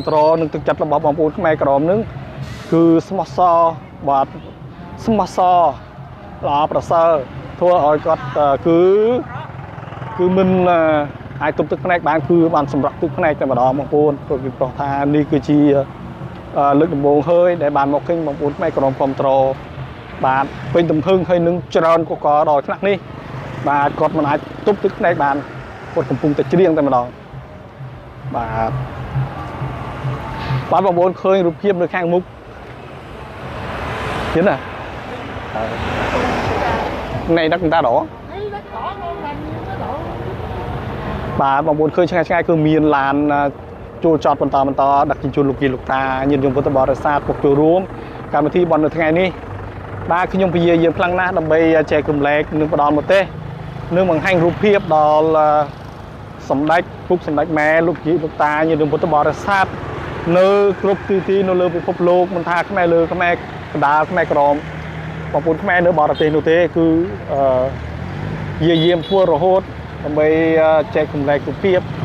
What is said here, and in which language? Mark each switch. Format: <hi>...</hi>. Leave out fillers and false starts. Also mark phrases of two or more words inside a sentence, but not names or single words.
<km>គ្រងនិងទឹកចិត្តរបស់បងប្អូនខ្មែរក្រមនឹងគឺស្មោះសរបាទស្មោះសរល្អប្រសើរធ្វើឲ្យគាត់គឺមិនអាចទប់ទឹកភ្នែកបានគឺបានសម្រាប់ទឹកភ្នែកតែម្ដងបងប្អូនព្រោះពីព្រោះថានេះគឺជាលើកដំបូងហើយដែលបានមកឃើញបងប្អូនខ្មែរក្រមគ្រប់គ្រងបាទពេញទំហឹងហើយនឹងច្រើនកកដល់ថ្នាក់នេះបាទគាត់មិនអាចទប់ទឹកភ្នែកបានគាត់កំពុងតែច្រៀងតែម្ដងបាទ បងប្អូនឃើញរូបភាពនៅខាងមុខឃើញណា</km> <vi>này đất người ta đỏ</vi> <km>បាទបងប្អូនឃើញឆ្ងាយគឺមានឡានចូលចតបន្តដឹកជញ្ជូនលោក យាយលោកតាញាតិញោមពុទ្ធបរិស័ទមកចូលរួមកម្មវិធីបន់នៅថ្ងៃនេះបាទខ្ញុំព្យាយាមខ្លាំងណាស់ដើម្បីចែករំលែកនិងផ្ដល់មតិនិងបង្ហាញរូបភាពដល់សម្ដេចពុកសម្ដេចម៉ែលោកយាយលោកតាញាតិញោមពុទ្ធបរិស័ទនៅគ្រប់ទីនៅលើពិភពលោកមិនថាខ្មែរលើខ្មែរកណ្ដាលខ្មែរក្រមបងប្អូនខ្មែរនៅបរទេសនោះទេគឺយាយាមធ្វើរហូតដើម្បីចែកកម្លែករូបភាព</km>